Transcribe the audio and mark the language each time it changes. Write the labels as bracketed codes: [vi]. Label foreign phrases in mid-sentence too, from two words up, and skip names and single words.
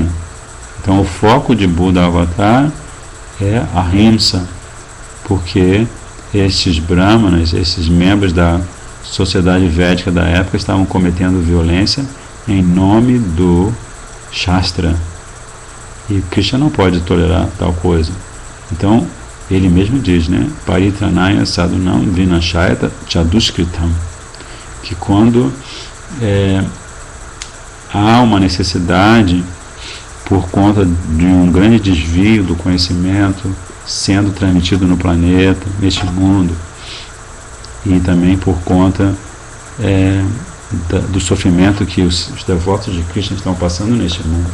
[pt] Então, o foco de Buda Avatar é a ahimsa, porque esses brahmanas, esses membros da sociedade védica da época, estavam cometendo violência em nome do Shastra. E Krishna não pode tolerar tal coisa. Então, ele mesmo diz, né? [sa] परित्राणाय साधूनाम् विनाशाय च दुष्कृताम्, [pt] que quando há uma necessidade por conta de um grande desvio do conhecimento sendo transmitido no planeta, neste mundo, e também por conta do sofrimento que os devotos de Krishna estão passando neste mundo.